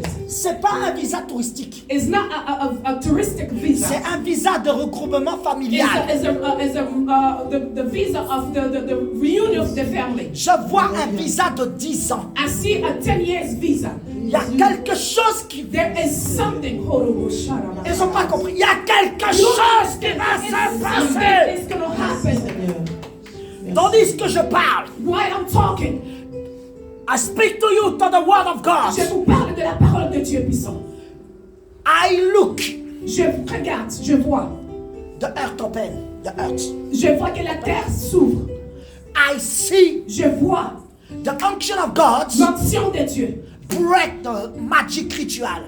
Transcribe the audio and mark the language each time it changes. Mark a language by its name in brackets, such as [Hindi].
[French] C'est pas un visa touristique. [English] It's not a touristic visa. [French] C'est un visa de regroupement familial. [English] The visa of the reunion of the family. [French] Je vois un visa de 10 ans. [English] I see a 10 years visa. [French] Il y a quelque chose qui... [English] There is something. [French] Ils n'ont pas compris. Il y a quelque chose qui va se passer. [English] It's going to happen. [French] Tandis que je parle, [English] While I'm talking, I speak to you to the word of God. [French] je vous parle de la parole de Dieu puissant. [English] I look. [French] Je regarde, je vois. [English] The earth open. The earth. [French] Je vois que la terre s'ouvre. [English] I see [French] Je vois [English] the unction of God [French] l'onction de Dieu [English] break the magic ritual.